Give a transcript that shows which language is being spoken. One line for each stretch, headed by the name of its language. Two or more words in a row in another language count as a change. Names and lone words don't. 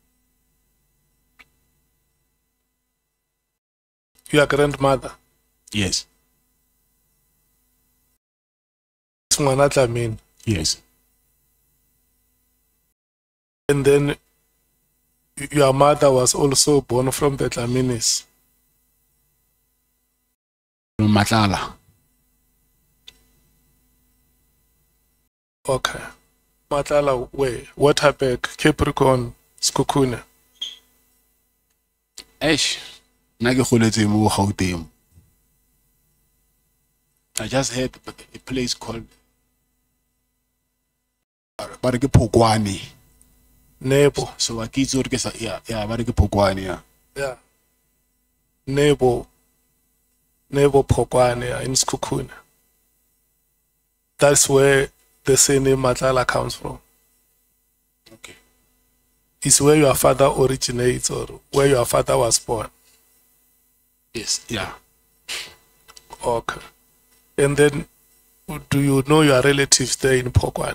English: Your grandmother Yes. is Mwanatlamini. Yes. And then your mother was also born from the Tlaminis. Matlala. Okay. Matlala, where? Waterberg, Capricorn, Skukune. Eish.
Tswana: Nna ke goletse mo Gauteng.
English: I just heard a place called
Tswana: ba re ke Phokwane.
English: Nebo.
Tswana: So I kitse gore ke sa yeah ba re ke Phokwane yeah.
English: Yeah. Nebo Phokwane in Skukune. That's where the surname Matlala comes from. Okay. It's where your father originates or where your father was born. Yes. Yeah. Okay. And then, do you know your relatives there in Phokwane?